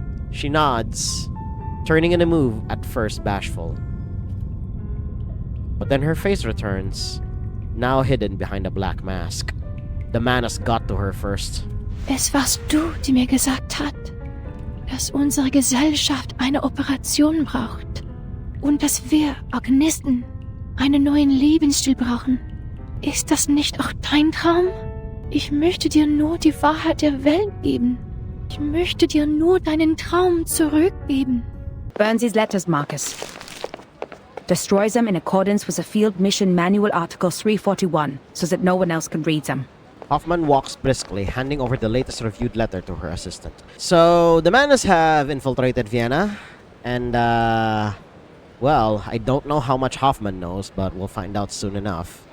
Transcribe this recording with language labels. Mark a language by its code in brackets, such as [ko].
[en] She nods, turning in a move at first bashful. But then her face returns, now hidden behind a black mask. The man has got to her first. [de] Es warst du, die mir gesagt hat, dass unsere Gesellschaft eine Operation braucht. Und dass wir, Arcanisten, einen neuen Lebensstil brauchen. Ist das nicht auch dein Traum? Ich möchte dir nur die Wahrheit der Welt geben. Ich möchte dir nur deinen Traum zurückgeben. [en] Burn these letters, Marcus. Destroy them in accordance with the Field Mission Manual Article 341, so that no one else can read them. Hoffman walks briskly, handing over the latest reviewed letter to her assistant. So, the Manas have infiltrated Vienna, and, well, I don't know how much Hoffman knows, but we'll find out soon enough.